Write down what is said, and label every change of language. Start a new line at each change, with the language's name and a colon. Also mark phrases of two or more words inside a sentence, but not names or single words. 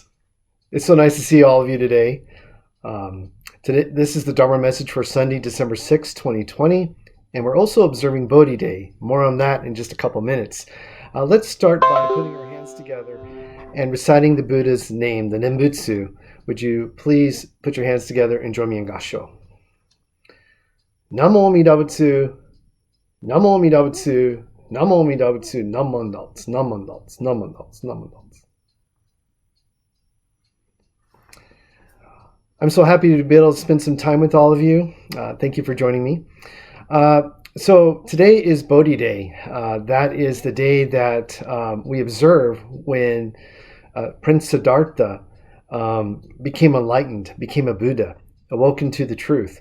English: It's so nice to see all of you today. Um, this is the Dharma message for Sunday, December 6th, 2020, and we're also observing Bodhi Day. More on that in just a couple minutes. Let's start by putting our hands together and reciting the Buddha's name, the Nembutsu. Would you please put your hands together and join me in Gassho?
Japanese: 南無阿弥陀仏、南無阿弥陀仏、南無阿弥陀仏、なまんだぶ、なまんだぶ、なまんだぶ、なまんだぶ.
English: I'm so happy to be able to spend some time with all of you. Thank you for joining me. So today is Bodhi Day. That is the day that we observe when Prince Siddhartha became enlightened, became a Buddha, awoken to the truth.